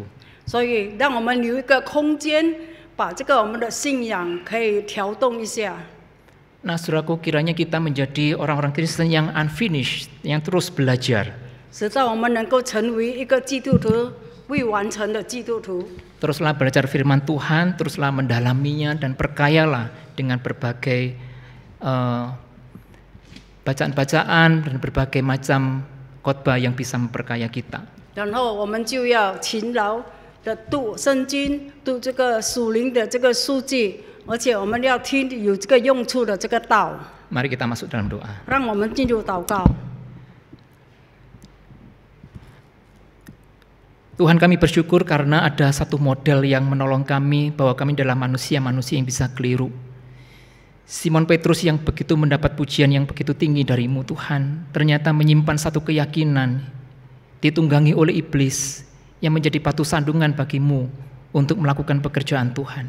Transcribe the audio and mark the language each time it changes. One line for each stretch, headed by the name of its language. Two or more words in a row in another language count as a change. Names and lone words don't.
Chinese: 所以，让我们留一个空间，把这个我们的信仰可以调动一下。
Indonesian: Nah, saudaraku, kiranya kita menjadi orang-orang Kristen yang unfinished, yang terus belajar.
Chinese: 使到我们能够成为一个基督徒，未完成的基督徒。
Indonesian: Teruslah belajar firman Tuhan, teruslah mendalaminya dan perkayalah dengan berbagai bacaan-bacaan dan berbagai macam khotbah yang bisa memperkaya kita.
Chinese: 然后我们就要勤劳的读圣经，读这个属灵的这个书籍，而且我们要听有这个用处的这个道。
Indonesian: Mari kita masuk dalam doa.
Chinese: 让我们进入祷告。
Indonesian: Tuhan, kami bersyukur karena ada satu model yang menolong kami bahwa kami adalah manusia-manusia yang bisa keliru. Simon Petrus yang begitu mendapat pujian yang begitu tinggi dari-Mu Tuhan, ternyata menyimpan satu keyakinan ditunggangi oleh iblis yang menjadi batu sandungan bagi-Mu untuk melakukan pekerjaan Tuhan.